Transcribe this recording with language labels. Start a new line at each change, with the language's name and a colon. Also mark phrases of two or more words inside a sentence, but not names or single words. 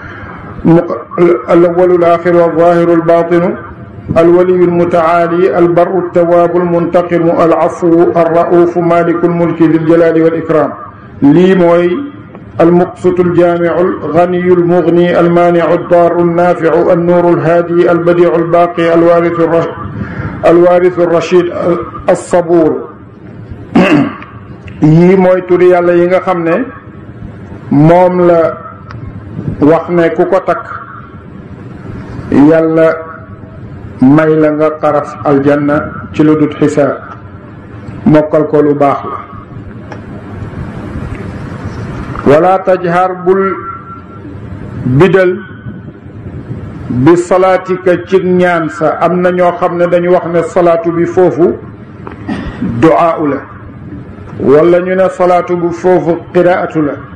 Arabic: الأول الآخر الظاهر الباطن الولي المتعالي البر التواب المنتقم العفو الرؤوف مالك الملك ذي الجلال والإكرام لي موي المقسط الجامع الغني المغني المانع الضار النافع النور الهادي البديع الباقي الوارث الرشيد الصبور
Wolof: yii mooy turi yàlla yi nga xam ne moom la wax ne ku ko takk yàlla may la nga xaraf aljanna ci lu dut xisaab mokkal ko lu baax la wala tajhar bul bidal bi salaatika ci ñaan sa am na ñoo xam ne dañu wax ne salaatu bi foofu duaa la wala ñu ne salaatu bu foofu qiraatu la